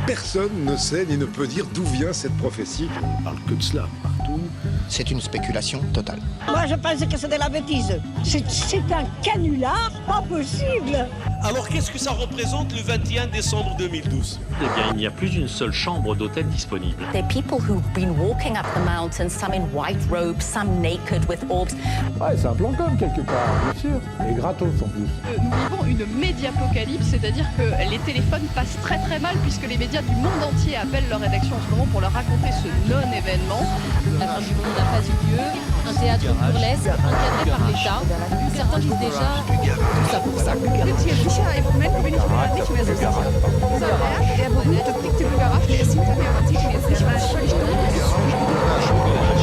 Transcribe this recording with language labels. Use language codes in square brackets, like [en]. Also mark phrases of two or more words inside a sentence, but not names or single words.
[fr] Personne ne sait ni ne peut dire d'où vient cette prophétie. On parle que de cela partout. C'est une spéculation totale. Moi je pense que c'est de la bêtise. C'est un canular pas possible. Alors qu'est-ce que ça représente le 21 décembre 2012? Eh bien, il n'y a plus d'une seule chambre d'hôtel disponible. [en] There are people who've been walking up the mountain, some in white robes, some naked with orbs. [fr] Ouais, c'est un plan com quelque part, bien sûr. Et gratos en plus. Nous vivons une médiapocalypse, c'est-à-dire que les téléphones passent très très mal puisque les médias du monde entier appellent leur rédaction en ce moment pour leur raconter ce non-événement. La fin du monde n'a pas eu lieu, un théâtre burlesque encadré par l'État. Certains disent déjà tout ça pour ça. [de] Sicher im Moment bin ich mir nicht mehr so sicher. Dieser Berg, der berühmte Blick der Bugarach, der ist hinter mir, man sieht ihn jetzt nicht, weil es völlig dunkel ist.